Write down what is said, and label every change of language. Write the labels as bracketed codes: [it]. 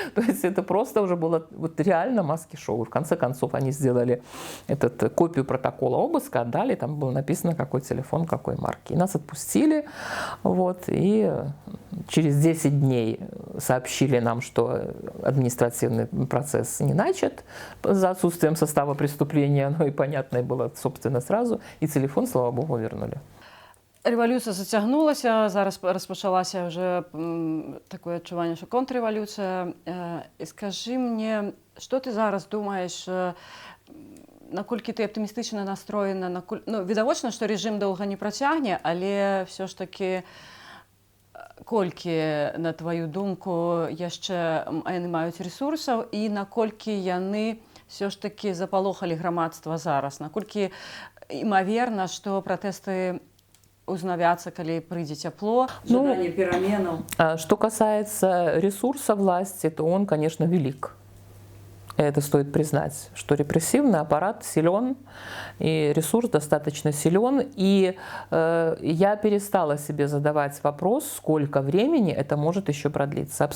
[ru] То есть это просто уже было вот реально маски-шоу. В конце концов они сделали копию протокола обыска, отдали, там было написано, какой телефон, какой марки. И нас отпустили, вот, и через 10 дней сообщили нам, что административный процесс не начат за отсутствием состава преступления, ну и понятно было, собственно, сразу, и телефон, слава богу, вернули. [be] Рэвалюцыя зацягнулася, зараз распачалася ўжо такое адчуванне, што контррэвалюцыя. І скажы мне, што ты зараз думаеш, наколькі ты аптымістычна настроена, ну, відавочна, што рэжым доўга не працягне, але ўсё ж такі колькі, на тваю думку, яшчэ яны маюць рэсурсаў і наколькі яны ўсё ж такі запалохалі грамадства зараз, наколькі імаверна, што пратэсты узнавятся, [ru] коли придет тепло, ожидание переменов. Что касается ресурса власти, то он, конечно, велик. Это стоит признать, что репрессивный аппарат силен, и ресурс достаточно силен. И я перестала себе задавать вопрос, сколько времени это может еще продлиться.